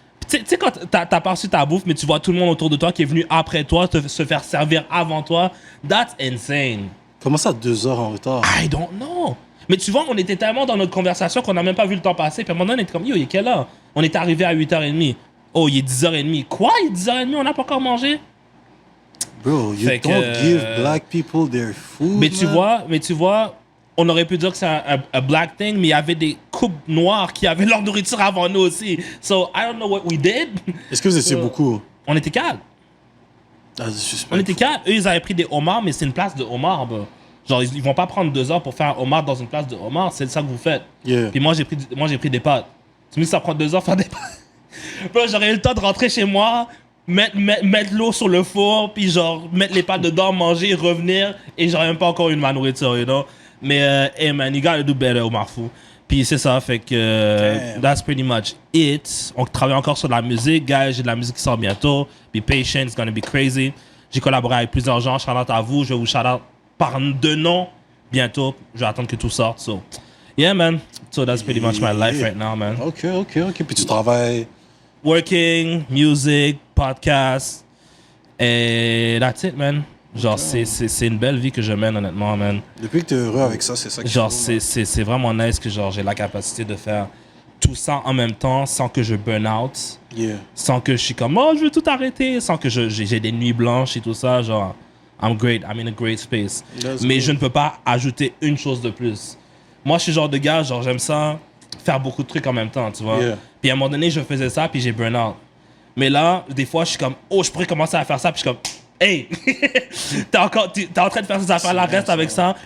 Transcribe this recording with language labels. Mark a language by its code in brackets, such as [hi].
[fr] Tu sais, quand t'as pas reçu ta bouffe, mais tu vois tout le monde autour de toi qui est venu après toi, se faire servir avant toi. [en] That's insane. [fr] Comment ça, 2 heures en retard? [en] I don't know. [fr] Mais tu vois, on était tellement dans notre conversation qu'on n'a même pas vu le temps passer. Puis à un moment donné, on était comme, yo, il est quelle heure? On est arrivé à 8h30. Oh, il est 10h30. Quoi? Il est 10h30, on n'a pas encore mangé? [en] Bro, you don't give black people their food, [fr] mais tu vois, on aurait pu dire que c'est un black thing, mais il y avait des couples noirs qui avaient leur nourriture avant nous aussi. [en] So, I don't know what we did. [fr] Est-ce que vous étiez beaucoup? On était 4. On était 4. Eux, ils avaient pris des homards, mais c'est une place de homard, bro. Genre, ils vont pas prendre 2 heures pour faire un homard dans une place de homard. C'est ça que vous faites. [en] Yeah. [fr] Puis moi, j'ai pris des pâtes. Tu me dis, ça prend 2 heures faire des pâtes. Bro, j'aurais eu le temps de rentrer chez moi, mettre l'eau sur le four, puis genre, mettre les pâtes dedans, manger, revenir, et j'aurais même pas encore eu de ma nourriture, [en] you know. Mais, hey man, you gotta do better, Omar Fou. [fr] Puis c'est ça, fait que [en] that's pretty much it. [fr] On travaille encore sur de la musique, guys. J'ai de la musique qui sort bientôt. [en] Be patient, it's gonna be crazy. [fr] J'ai collaboré avec plusieurs gens. Shout out à vous. Je vais vous shout out par de nom bientôt. Je vais attendre que tout sorte. [en] So, yeah, man. So that's pretty much my life right now, man. [fr] OK. Puis tu travailles? [en] Working, music, podcast. Et that's it, man. [fr] Genre, c'est une belle vie que je mène, honnêtement, man. Depuis que tu es heureux avec ça, c'est ça qui Genre, est c'est vraiment nice que genre, j'ai la capacité de faire tout ça en même temps sans que je burn out, sans que je suis comme, oh, je veux tout arrêter, sans que j'ai des nuits blanches et tout ça. [en] Genre, I'm great, I'm in a great space. [fr] Mais je ne peux pas ajouter une chose de plus. Moi, je suis le genre de gars, genre, j'aime ça, faire beaucoup de trucs en même temps, tu vois. Puis à un moment donné, je faisais ça, puis j'ai burn out. Mais là, des fois, je suis comme, oh, je pourrais commencer à faire ça, puis je suis comme, hey, t'es en train de faire ces affaires-là, reste avec ça.